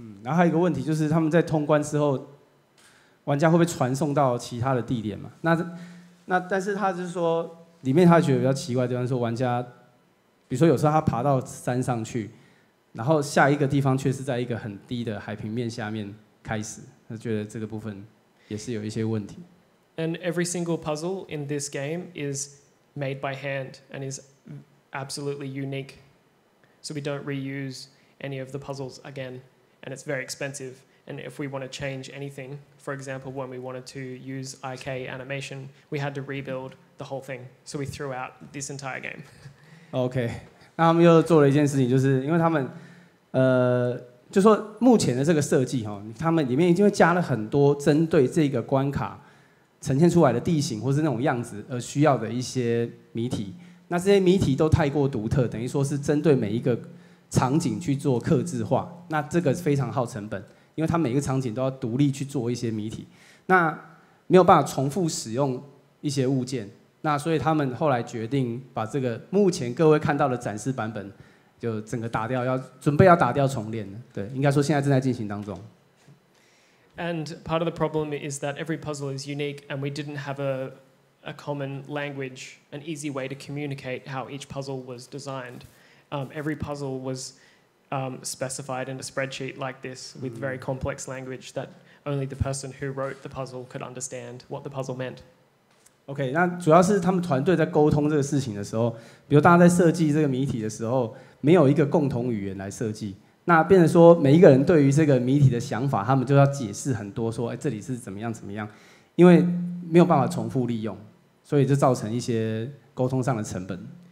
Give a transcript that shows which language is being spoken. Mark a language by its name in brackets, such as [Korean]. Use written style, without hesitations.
[Chinese] 然后还有一个问题就是他们在通关之后，玩家会不会传送到其他的地点嘛？那但是他就是说，里面他觉得比较奇怪的地方，说玩家，比如说有时候他爬到山上去，然后下一个地方却是在一个很低的海平面下面开始，他觉得这个部分也是有一些问题。 [English] And every single puzzle in this game is made by hand and is absolutely unique. So we don't reuse any of the puzzles again, and it's very expensive. And if we want to change anything, for example, when we wanted to use IK animation, we had to rebuild the whole thing. So we threw out this entire game. [Chinese] OK， 那他们又做了一件事情，就是因为他们就说目前的这个设计哈，他们里面已经会加了很多针对这个关卡呈现出来的地形或是那种样子而需要的一些谜题。那这些谜题都太过独特，等于说是针对每一个场景去做客制化。那这个非常耗成本，因为它每个场景都要独立去做一些谜题，那没有办法重复使用一些物件。那所以他们后来决定把这个目前各位看到的展示版本就整个打掉，准备要打掉重练了。对，应该说现在正在进行当中。 [English] And part of the problem is that every puzzle is unique, and we didn't have a common language, an easy way to communicate how each puzzle was designed. Every puzzle was specified in a spreadsheet like this with very complex language that only the person who wrote the puzzle could understand what the puzzle meant. [Chinese] OK， 那主要是他们团队在沟通这个事情的时候，比如大家在设计这个谜题的时候，没有一个共同语言来设计，那变成说每一个人对于这个谜题的想法，他们就要解释很多，说这里是怎么样怎么样，因为没有办法重复利用，所以就造成一些沟通上的成本。